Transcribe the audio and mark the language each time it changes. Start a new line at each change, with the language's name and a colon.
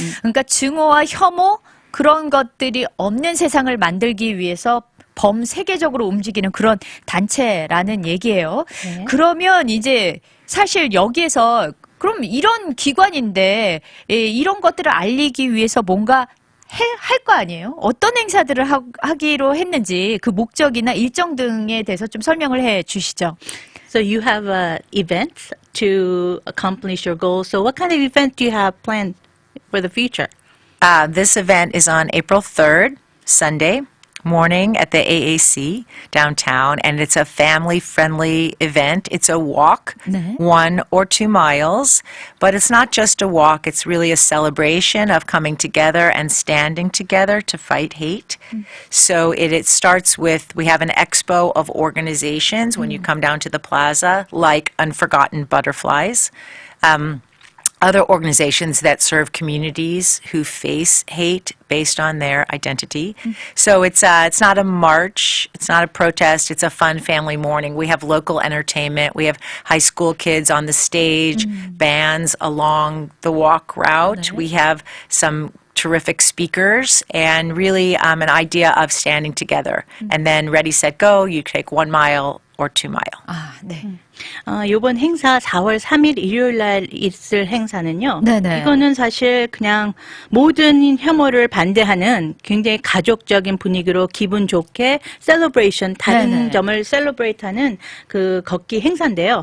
Korean: 그러니까 증오와 혐오 그런 것들이 없는 세상을 만들기 위해서 범세계적으로 움직이는 그런 단체라는 얘기예요. 네. 그러면 이제 사실 여기에서 그럼 이런 기관인데 이런 것들을 알리기 위해서 뭔가 할 거 아니에요? 어떤 행사들을 하기로 했는지 그 목적이나 일정 등에 대해서 좀 설명을 해 주시죠.
English: So you have events to accomplish your goals. So what kind of event do you have planned for the future? This event is on April 3rd, Sunday morning at the AAC downtown, and it's a family-friendly event. It's a walk,
Korean: 네.
English: 1 or 2 miles, but it's not just a walk. It's really a celebration of coming together and standing together to fight hate. So it starts with, we have an expo of organizations when you come down to the plaza, like Unforgotten Butterflies. Other organizations that serve communities who face hate based on their identity. So it's not a march, it's not a protest, it's a fun family morning. We have local entertainment, we have high school kids on the stage, bands along the walk route.
Korean: 네.
English: We have some terrific speakers and really an idea of standing together. And then ready, set, go, you take 1 mile or 2 mile.
Korean: 네. 요번 행사 4월 3일 일요일 날 있을 행사는요. 네네. 이거는 사실 그냥 모든 혐오를 반대하는 굉장히 가족적인 분위기로 기분 좋게 셀러브레이션 다른 네네. 점을 셀러브레이트하는 그 걷기 행사인데요.